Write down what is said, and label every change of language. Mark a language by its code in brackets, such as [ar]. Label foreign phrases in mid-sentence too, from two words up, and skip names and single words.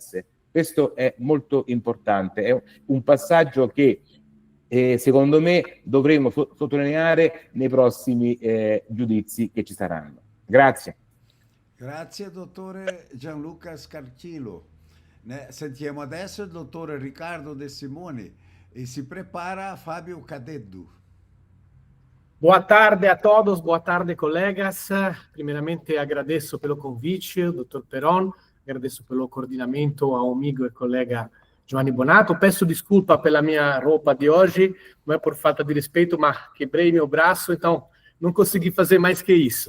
[it] Questo è molto importante, è un passaggio che e secondo me dovremo sottolineare nei prossimi giudizi che ci saranno. Grazie. Grazie, dottore Gianluca Scarchillo. Sentiamo adesso il dottore Riccardo De Simone e si prepara Fábio Cadeddu. [pt] Boa tarde a todos, boa tarde, colegas. Primeiramente, agradeço pelo convite, doutor Peron, agradeço pelo coordenamento ao amigo e colega Giovanni Bonato. Peço desculpa pela minha roupa de hoje, não é por falta de respeito, mas quebrei meu braço, então não consegui fazer mais que isso.